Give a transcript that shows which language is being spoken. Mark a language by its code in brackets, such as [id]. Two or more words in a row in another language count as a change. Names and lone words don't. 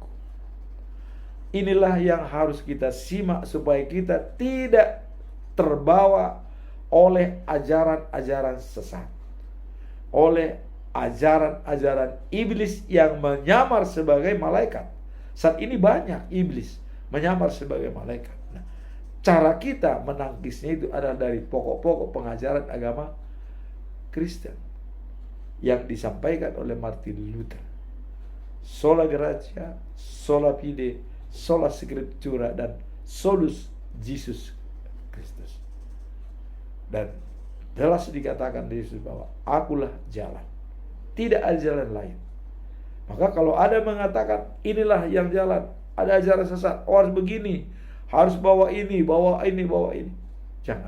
[id] Inilah yang harus kita simak supaya kita tidak terbawa oleh ajaran-ajaran sesat, oleh ajaran-ajaran iblis yang menyamar sebagai malaikat. Saat ini banyak iblis menyamar sebagai malaikat. Nah, cara kita menangkisnya itu adalah dari pokok-pokok pengajaran agama Kristen yang disampaikan oleh Martin Luther. [la] Sola gratia, sola fide, sola scriptura, dan solus Jesus Kristus. [id] Dan jelas dikatakan di Yesus bahwa akulah jalan, tidak ada jalan lain. Maka kalau ada mengatakan inilah yang jalan, ada ajaran sesat, oh harus begini, harus bawa ini, bawa ini, bawa ini, jangan.